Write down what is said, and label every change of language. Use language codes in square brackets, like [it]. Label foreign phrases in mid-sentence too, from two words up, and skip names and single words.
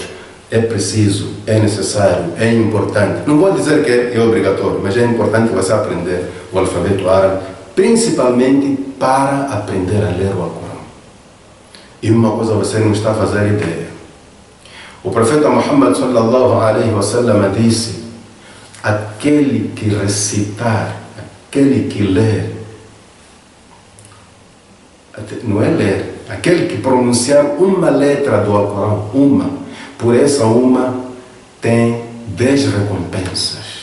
[pt] É preciso, é necessário, é importante. Não vou dizer que é obrigatório, mas é importante você aprender o alfabeto árabe, principalmente para aprender a ler o Alcorão. E uma coisa você não está a fazer ideia. O profeta Muhammad [ar] صلى الله عليه وسلم [pt] disse: aquele que recitar, aquele que ler, não é ler, aquele que pronunciar uma letra do Alcorão, uma, por essa uma tem 10 recompensas.